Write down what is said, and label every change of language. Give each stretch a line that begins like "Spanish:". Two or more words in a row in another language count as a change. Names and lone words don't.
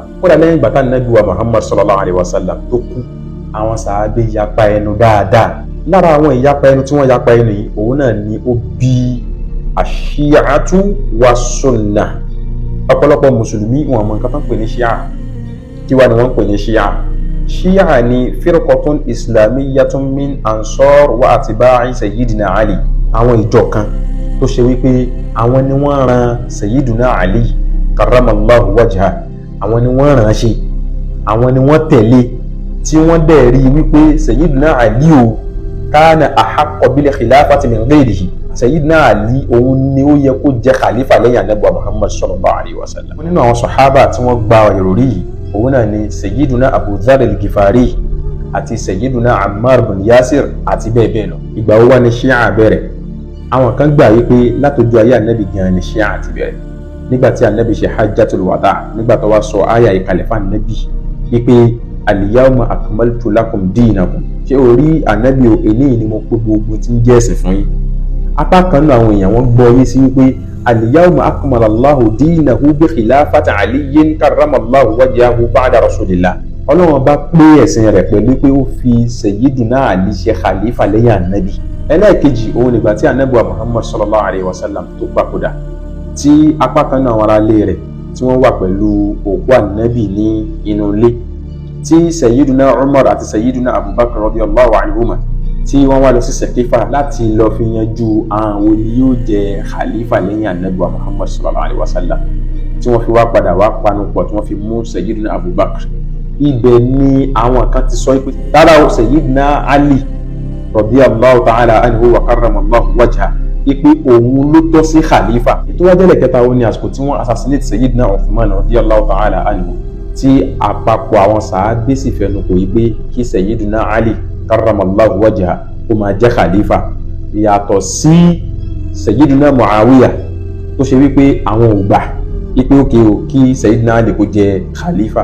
Yoruba: Kódà lẹ́yìn ìgbà tá Ànábì wa Muhammad
Arabic: صلى الله عليه وسلم
Yoruba: tó kú, àwọn sàhábé yapa ẹnu dáadáa. Lára àwọn ìyapa ẹnu tí wọ́n yapa ẹnu yìí, òun náà ni ó bí àṣíyàtú wa sunna. Ọ̀pọ̀lọpọ̀ mùsùlùmí wọn mọ̀ nǹkan tó ń pè ní ṣíà. Kí wá ni wọ́n ń pè ní ṣíà? Ṣíà ni
Arabic: فرقة إسلامية من أنصار وأتباع سيدنا علي.
Yoruba: Àwọn ìjọ kan tó ṣe wípé àwọn ni wọ́n ran
Arabic: سيدنا علي كرم الله وجهه,
Yoruba: àwọn ni wọ́n ràn ṣe, àwọn ni wọ́n tẹ̀lé, tí wọ́n dẹ̀ rí wípé
Arabic: سيدنا علي كان أحق بالخلافة من غيره.
Yoruba: Sayyidina Ali òun ni ó yẹ kó jẹ́ khalifa lẹ́yìn Ànábì Muhammad
Arabic: صلى الله عليه وسلم.
Yoruba: Nínú àwọn sàhábà tí wọ́n gba ìròrí yìí, òun náà ni Sayyiduna Abu Dharr al-Ghifari àti Sayyiduna Ammar bin Yasir àti bẹ́ẹ̀ bẹ́ẹ̀ lọ. Ìgbà wo wá ni Ṣíà bẹ̀rẹ̀? Àwọn kan gbà wípé látọjú ayé Ànábì gan ni Ṣíà ti bẹ̀rẹ̀. Nígbà tí Ànábì ṣe
Arabic: حجة الوداع,
Yoruba: nígbà tó wá sọ àyà ìkàlẹ̀ fún Ànábì wípé
Arabic: اليوم أكملت لكم دينكم,
Yoruba: ṣé orí Ànábì o, èní ni mo pé gbogbo tí ń jẹ́ ẹ̀sìn fún yín. Apá kan náà àwọn èèyàn wọ́n gbọ́ yé sí wípé
Arabic: اليوم أكمل الله دينه بخلافة علي كرم الله وجهه بعد رسول الله.
Yoruba: Ọlọ́run bá pé ẹ̀sìn rẹ̀ pẹ̀lú pé ó fi Sayyidina Ali ṣe khalifa lẹ́yìn Ànábì. Ẹlẹ́ẹ̀kejì òun nígbà tí Ànábì wa Muhammad
Arabic: صلى الله عليه وسلم
Yoruba: tó papòdà, tí apá kan náà àwọn ará ilé rẹ̀ tí wọ́n wà pẹ̀lú òkú Ànábì ní inú ilé, tí Sayyidina Umar àti Sayyidina Abubakar
Arabic: رضي الله عنهما
Yoruba: tí wọ́n wá lọ sí Saqifa láti lọ fi yanjú àwọn ni yóò jẹ khalifa lẹ́yìn Ànábì wa Muhammad
Arabic: صلى الله عليه وسلم,
Yoruba: tí wọ́n fi wá padà wá panupọ̀ tí wọ́n fi mú Sayyidina Abubakar. Ibẹ̀ ni àwọn kan ti sọ pé rárá Sayyidina Ali
Arabic: رضي الله تعالى عنه وكرم الله وجهه,
Yoruba: ipe òun ló tọ́ sí khalifa. Ètò wájẹ́lẹ̀ kẹta ó ní àsìkò tí wọ́n assassinate Sayyidina Uthman
Arabic: رضي الله تعالى عنه,
Yoruba: tí àpapọ̀ àwọn sàábé sì fẹnu kò yí pé kí Sayyidina Ali
Arabic: كرم الله وجهه
Yoruba: kó máa jẹ́ khalifa, yàtọ̀ sí Sayyidina Muawiya tó ṣe wípé àwọn ò gbà wípé òkè o kí Sayyidina Ali kó jẹ́ khalifa.